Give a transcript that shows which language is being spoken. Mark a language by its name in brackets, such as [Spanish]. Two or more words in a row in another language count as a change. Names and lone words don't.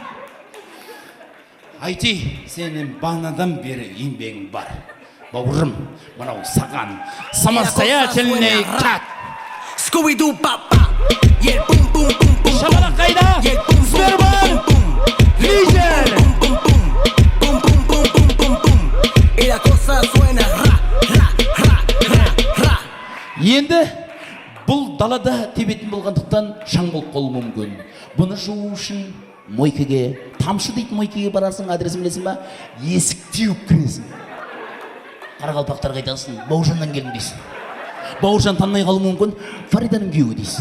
[Kazakh] Айти, сенің бағанадан бері еңбегің бар. Бауырым, мынау саған самостоятельный кат. Scooby-Doo папа. Шабалақ қайда? Сбербанк! Лидер! [Spanish] Y la cosa suena ra, ra, ra, ra, ra. [Kazakh] Енді бұл далада тебетін болғандықтан шаң болып қалуы мүмкін. Бұны жуу үшін мойкеге, тамшы дейтін мойкеге барасың, адресін білесің ба? Есік теуіп кіресің. Қарақалпақтар қайтасың, Бауыржаннан келдім дейсің. Бауыржан танымай қалуы мүмкін, Фариданың күйеуі дейсің.